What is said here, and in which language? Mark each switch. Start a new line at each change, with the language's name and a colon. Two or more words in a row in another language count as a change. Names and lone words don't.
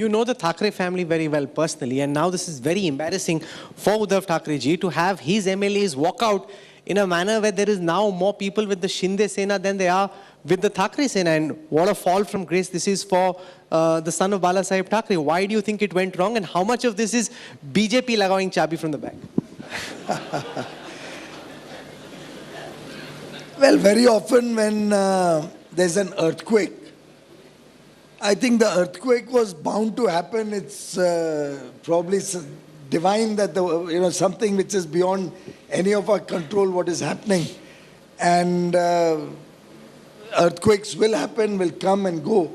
English: You know the Thackeray family very well personally, and now this is very embarrassing for Uddhav Thackeray ji to have his MLAs walk out in a manner where there is now more people with the Shinde Sena than there are with the Thackeray Sena. And what a fall from grace this is for the son of Bala Saheb Thackeray. Why do you think it went wrong, and how much of this is BJP
Hindi: lagawing chabi
English: from the back? Well, very often when there's an earthquake, I think the earthquake was bound to happen. It's probably divine that something which is beyond any of our control what is happening, and earthquakes will happen, will come and go.